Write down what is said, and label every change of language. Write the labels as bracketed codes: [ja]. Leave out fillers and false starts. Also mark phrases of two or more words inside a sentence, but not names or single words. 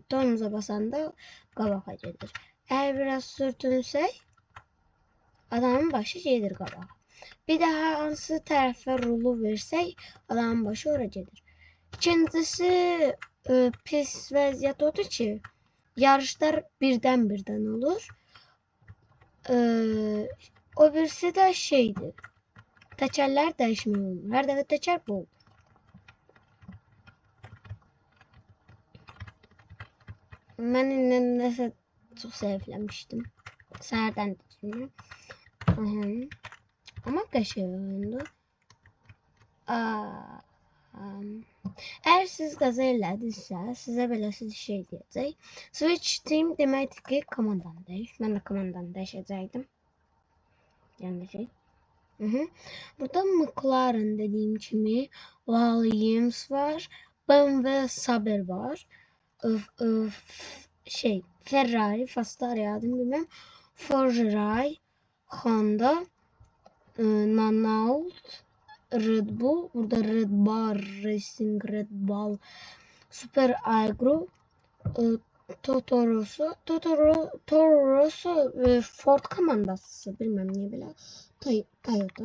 [az] Tormuza basanda qabağa gedir. Əgər biraz sürtünsək, adamın başı gedir qabağa. Bir daha hansı tərəfə rulu versək, adamın başı ora gedir. İkincisi pis vəziyyət odur ki, yarışlar birden olur. O birisi de şeydi. [tr] Tekerler değişmiyor. Her dəfə teker bu. [az] Ben nəsə çox zəifləmişdim. Səhərdən düşünürəm. Ama qəşəng oyundu. Eğer siz gaza elədinizsə, sizə belə şey deyəcək. [en] Switch team [az] deməkdir ki, komandanı dəyiş. Mən də komandanı dəyişəcəkdim. Yəni şey. Burada McLaren dediyim kimi Williams var. BMW Saber var. Ferrari, Fastari adım bilmem. Forgeray, Honda, Nanault, Red Bull, burada Red Bar Racing, Red Bull, Super Agro, Toro Rosso, Ford komandası, [tr] bilmem niye [az] belə, Toyota.